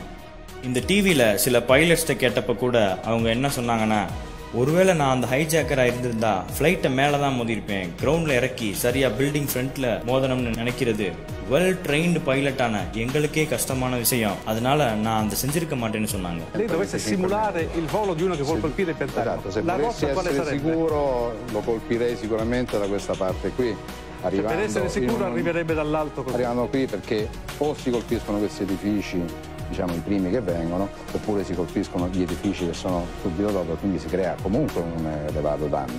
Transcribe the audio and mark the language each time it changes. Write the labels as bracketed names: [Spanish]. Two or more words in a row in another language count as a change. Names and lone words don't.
[Tamil] இந்த டிவியில் சில பைலட்ஸ்ட்டை கேட்டப்போ கூட அவங்க என்ன சொன்னாங்கன்னா, ஒருவேளை நான் அந்த ஹைஜாக்கராக இருந்திருந்தா ஃப்ளைட்டை மேலே தான் மோதிருப்பேன். கிரவுண்டில் இறக்கி சரியாக [English] building front [Tamil] மோதணும்னு நினைக்கிறது [English] well trained [Tamil] பைலட்டான எங்களுக்கே கஷ்டமான விஷயம். அதனால நான் அதை செஞ்சிருக்க மாட்டேன்னு சொன்னாங்க. [Italian] Dovesse simulare il volo di uno che vuole colpire il Pentagono. Se volessi essere sicuro lo colpirei sicuramente da questa parte qui. Per essere sicuro arriverebbe dall'alto così. Arrivando qui perché o si colpiscono questi edifici, diciamo i primi che vengono, oppure si colpiscono gli edifici che sono subito dopo, quindi si crea comunque un elevato danno.